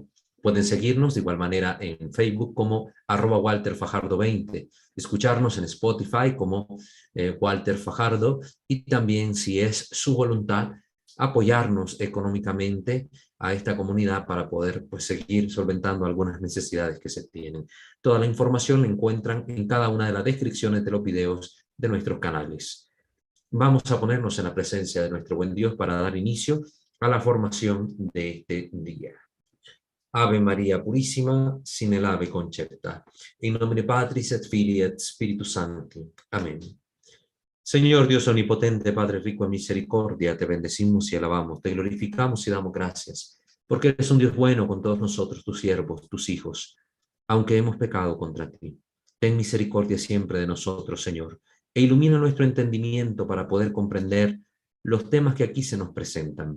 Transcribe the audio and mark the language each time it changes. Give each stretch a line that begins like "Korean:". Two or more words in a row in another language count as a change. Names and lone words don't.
Spanish: Pueden seguirnos de igual manera en Facebook como @WalterFajardo20, escucharnos en Spotify como Walter Fajardo, y también, si es su voluntad, apoyarnos económicamente a esta comunidad para poder seguir solventando algunas necesidades que se tienen. Toda la información la encuentran en cada una de las descripciones de los videos de nuestros canales. Vamos a ponernos en la presencia de nuestro buen Dios para dar inicio a la formación de este día. Ave María Purísima,
Latin: sin el ave concepta. In nomine Patris et Filii et Spiritus Sancti. Amén.
Spanish: Señor Dios omnipotente, Padre rico en misericordia, te bendecimos y alabamos, te glorificamos y damos gracias, porque eres un Dios bueno con todos nosotros, tus siervos, tus hijos, aunque hemos pecado contra ti. Ten misericordia siempre de nosotros, Señor, e ilumina nuestro entendimiento para poder comprender los temas que aquí se nos presentan.